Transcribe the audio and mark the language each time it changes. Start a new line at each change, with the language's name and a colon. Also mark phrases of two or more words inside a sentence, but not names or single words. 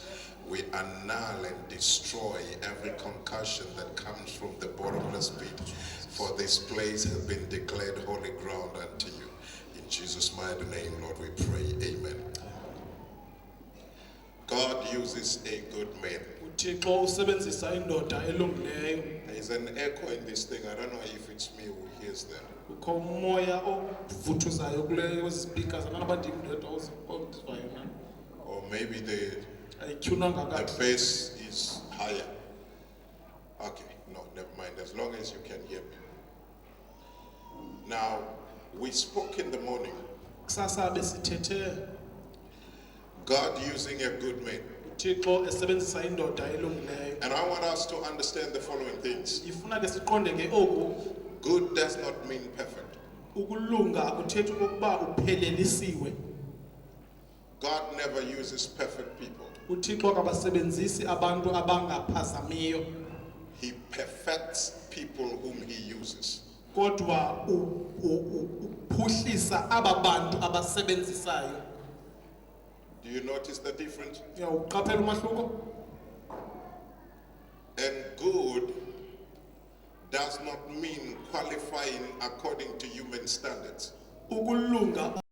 English: We annul and destroy every concussion that comes from the bottomless pit. For this place has been declared holy ground unto you. In Jesus' mighty name, Lord, we pray. Amen. God uses a good man
Xhosa: uthixo usebenzisa indoda elungileyo.
English: There is an echo in this thing. I don't know if it's me who hears that.
Xhosa: Kukho umoya ovuthuzayo kwezi speakers akanakuba ndim ndedwa ozizwayo na.
English: Or maybe the
Xhosa: Ayityhunanga kakuhle.
English: bass is higher. Okay, no, never mind. As long as you can hear me. Now, we spoke in the morning.
Xhosa: Kusasa besithethe
English: God using a good man.
Xhosa: uthixo esebenzisa indoda elungileyo.
English: And I want us to understand the following things.
Xhosa: Ifuna ke siqonde ke oku
English: Good does not mean perfect.
Xhosa: ukulunga akuthethi okokuba uphelelisiwe.
English: God never uses perfect people.
Xhosa: uthixo akabasebenzisi abantu abangaphazamiyo
English: He perfects people whom he uses.
Xhosa: kodwa uphuhlisa aba bantu abasebenzisayo.
English: Do you notice the difference?
Xhosa: Uyawuqaphela umahluko?
English: And good does not mean qualifying according to human standards.
Xhosa: Ukulunga